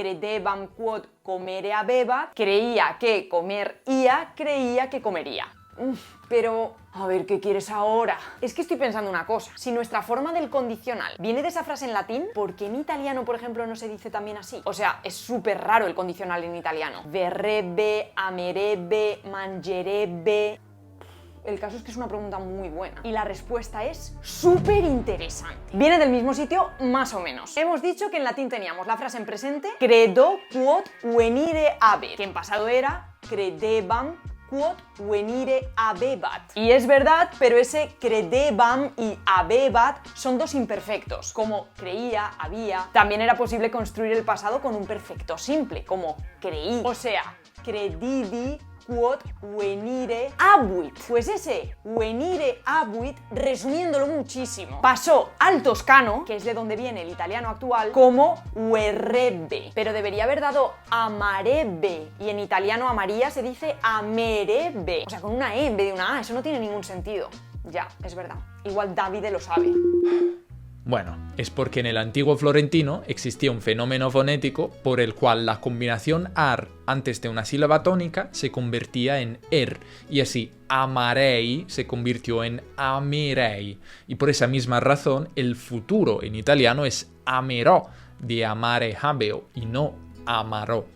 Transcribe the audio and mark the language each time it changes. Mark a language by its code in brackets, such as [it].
[la] Credebam quod comere habebat, [es] creía que comer ia, creía que comería. Pero, a ver, ¿qué quieres ahora? Es que estoy pensando una cosa. Si nuestra forma del condicional viene de esa frase en latín, ¿por qué en italiano, por ejemplo, no se dice también así? O sea, es súper raro el condicional en italiano. [it] Verrebbe, amerebbe, mangerebbe... [es] El caso es que es una pregunta muy buena y la respuesta es súper interesante. Viene del mismo sitio, más o menos. Hemos dicho que en latín teníamos la frase en presente [la] credo quod venire habet, [es] que en pasado era [la] credebam quod venire habebat. [es] Y es verdad, pero ese credebam y habebat son dos imperfectos, como creía, había. También era posible construir el pasado con un perfecto simple, como creí. O sea, [la] credidi quod venire abuit. [es] Pues ese [la] venire abuit, [es] resumiéndolo muchísimo, pasó al toscano, que es de donde viene el italiano actual, como verrebbe. Pero debería haber dado amarebbe. Y en italiano amaría se dice amerebbe. O sea, con una E en vez de una A. Eso no tiene ningún sentido. Ya, es verdad. Igual Davide lo sabe. Bueno, es porque en el antiguo florentino existía un fenómeno fonético por el cual la combinación ar antes de una sílaba tónica se convertía en er, y así amarei se convirtió en amerei, y por esa misma razón el futuro en italiano es amerò, de [la] amare habeo, [es] y no amaró.